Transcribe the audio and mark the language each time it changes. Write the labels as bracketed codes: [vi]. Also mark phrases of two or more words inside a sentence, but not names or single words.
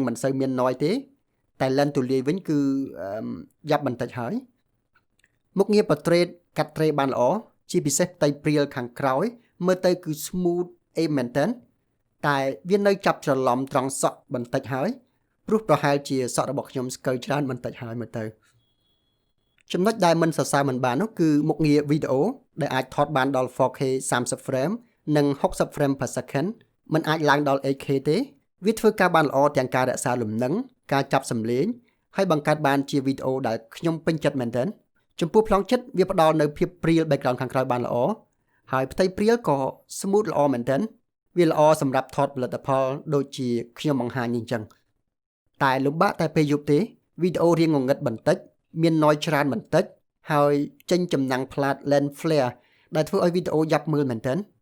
[km] មិនសូវមាន noise ទេតែ lens ទូលាយវិញគឺយ៉ាប់បន្តិចហើយមុខងារ portrait កាត់ត្រេបានល្អជាពិសេសផ្ទៃព្រាលខាងក្រោយមើលទៅគឺ smooth អេមែនតើតែវានៅចាប់ច្រឡំត្រង់សក់បន្តិចហើយ ព្រោះប្រហែលជាសក់របស់ខ្ញុំស្កើច្រើនបន្តិចហើយមើលទៅចំណុចដែលមិនសរសើរមិនបាននោះគឺមុខងារវីដេអូដែលអាចថតបានដល់ 4K 30 frame និង60 [en] frame per second [km] មិនអាចឡើងដល់ 8K ទេវាធ្វើការបានល្អទាំងការរក្សាលំនឹងការចាប់សំឡេងហើយបង្កើតបានជាវីដេអូដែលខ្ញុំពេញចិត្តមែនទែនចំពោះប្លង់ចិត្តវាផ្ដល់នៅភាពព្រាល background ខាងក្រោយបានល្អហើយផ្ទៃព្រាលក៏ smooth ល្អមែនទែនវាល្អសម្រាប់ថតផលិតផលដូចជាខ្ញុំបង្ហាញអញ្ចឹងតែលំបាកតែពេលយប់ទេវីដេអូរៀងងងឹតបន្តិចមាន noise ច្រើនបន្តិចហើយចេញចំណាំងផ្លាត [en] lens flare [km] ដែលធ្វើឲ្យវីដេអូយ៉ាប់មើលមែនទែន